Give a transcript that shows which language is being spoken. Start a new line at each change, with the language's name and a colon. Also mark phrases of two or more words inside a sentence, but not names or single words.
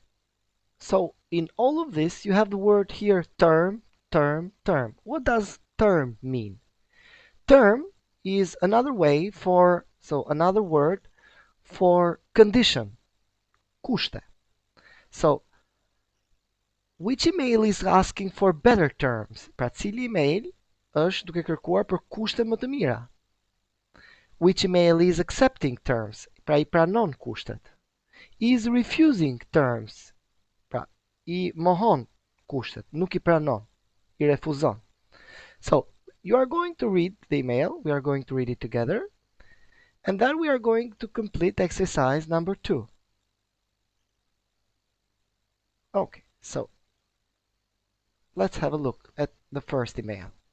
English: So in all of this, you have the word here term, term, term. What does term mean? Term is another another word for condition, custa. So, which email is asking for better terms?
Albanian: Pra cili email është duke kërkuar për kushte më të mira.
English: Which email is accepting terms?
Albanian: Pra I pranon kushtet.
English: Is refusing terms?
Albanian: Pra I mohon kushtet, nuk I pranon, I refuzon.
English: So, you are going to read the email, we are going to read it together, and then we are going to complete exercise number 2. Okay, so let's have a look at the first email.